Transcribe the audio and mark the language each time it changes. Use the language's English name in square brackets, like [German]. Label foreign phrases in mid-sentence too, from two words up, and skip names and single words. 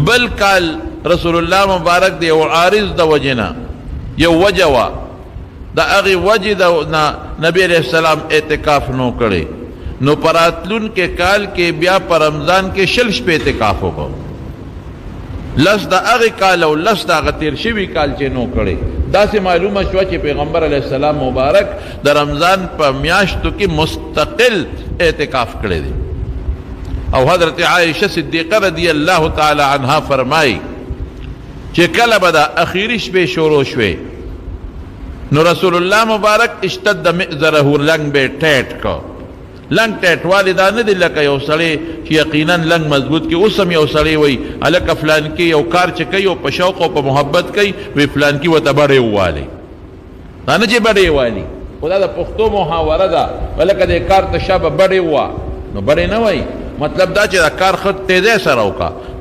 [Pashto] بل کال رسول الله مبارک د یو عارض د وجې نه یو وجه وه د هغې وجې نه نبي [Arabic] علیه السلام [Pashto] اعتکاف نو کړی نو په راتلونکي کال کې بیا په رمضان کې 20 شپې اعتکاف وکړو. 10 د هغې کال او 10 د هغه تېر شوي کال چې نو کړی. داسې معلومه شوه چې پیغمبر [Arabic] علیه السلام [Pashto] مبارک د رمضان په میاشتو کې مستقل اعتکاف کړی دی. او حضرت عائشہ صدیقہ [Arabic] رضی اللہ تعالی عنہا [Pashto] فرمائی چې کله به د اخیری شپې شروع شوې نو رسول الله مبارک [Arabic] اشتد مئزره [Pashto] لنګ به ټیټ کو. لنګ ټیټ والی دا نه دی لکه یو سړی چې یقینا لنګ مضبوط کې اوس هم یو سړی وایي هلکه فلان کې یو کار چې کوي او په شوق او په محبت کوي وی فلان کې ورته بډې ووالي دا نه چې بډې والي خو دا د پښتو محاوره ده ولکه دې کار ته شابه بډې ووه نو بډې نه وایي مطلب دا چې دا کار ښه تیزۍ سره وکړه.